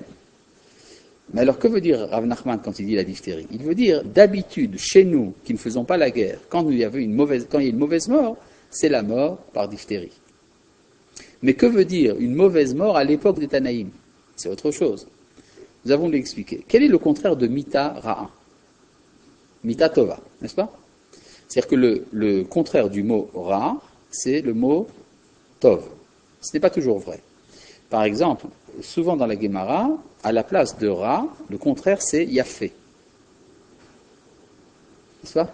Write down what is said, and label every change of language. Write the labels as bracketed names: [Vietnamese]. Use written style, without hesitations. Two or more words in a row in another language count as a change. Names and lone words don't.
[French] Mais alors, que veut dire Rav Nachman quand il dit la diphtérie? Il veut dire, d'habitude, chez nous, qui ne faisons pas la guerre, quand il y a une mauvaise mort, c'est la mort par diphtérie. Mais que veut dire une mauvaise mort à l'époque des Tanaïm? C'est autre chose. Nous avons l'expliqué. Quel est le contraire de [Hebrew] מיתה רעה? מיתה טובה, [French] n'est-ce pas? C'est-à-dire que le contraire du mot ra, c'est le mot tov. Ce n'est pas toujours vrai. Par exemple, souvent dans la Gemara, à la place de ra, le contraire c'est yafé. N'est-ce pas?